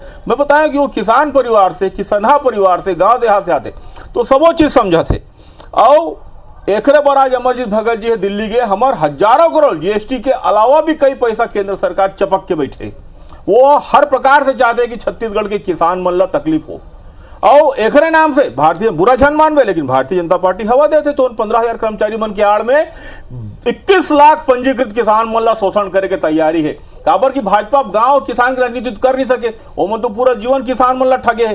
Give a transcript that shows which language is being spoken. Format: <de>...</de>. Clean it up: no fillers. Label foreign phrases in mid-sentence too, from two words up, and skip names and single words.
<hne>मैं बताया कि वो किसान परिवार से, किसनहा परिवार से, गांव देहात से आते, तो सब वो चीज समझा थे। और एकरे पर आज अमरजीत भगत जी है दिल्ली गए, हमार हजारों करोड़ जीएसटी के अलावा भी कई पैसा केंद्र सरकार चपक के बैठे। वो हर प्रकार से चाहते हैं कि छत्तीसगढ़ के किसान मन ला तकलीफ हो, और एकरे नाम से भारतीय बुरा झन मानवे, लेकिन भारतीय जनता पार्टी हवा देते। तो 15,000 कर्मचारी मन के आड़ में 21 लाख पंजीकृत किसान मन ला शोषण करे के तैयारी है। काबर की भाजपा गांव किसान की राजनीति कर नहीं सके, वो मन तो पूरा जीवन किसान मन ला ठगे है।</hne>